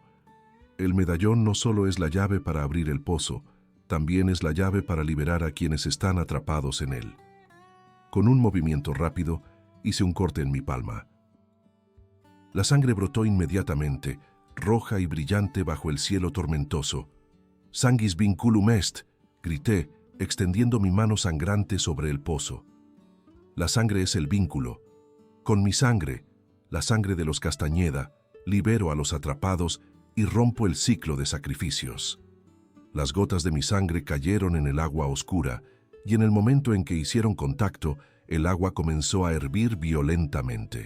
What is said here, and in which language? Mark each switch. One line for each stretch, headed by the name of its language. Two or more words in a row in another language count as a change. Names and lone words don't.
Spanish: El medallón no solo es la llave para abrir el pozo, también es la llave para liberar a quienes están atrapados en él. Con un movimiento rápido, hice un corte en mi palma. La sangre brotó inmediatamente, roja y brillante bajo el cielo tormentoso.
Latin: «Sanguis vinculum est»,
Spanish: grité, extendiendo mi mano sangrante sobre el pozo. La sangre es el vínculo. Con mi sangre, la sangre de los Castañeda, libero a los atrapados y rompo el ciclo de sacrificios. Las gotas de mi sangre cayeron en el agua oscura, y en el momento en que hicieron contacto, el agua comenzó a hervir violentamente.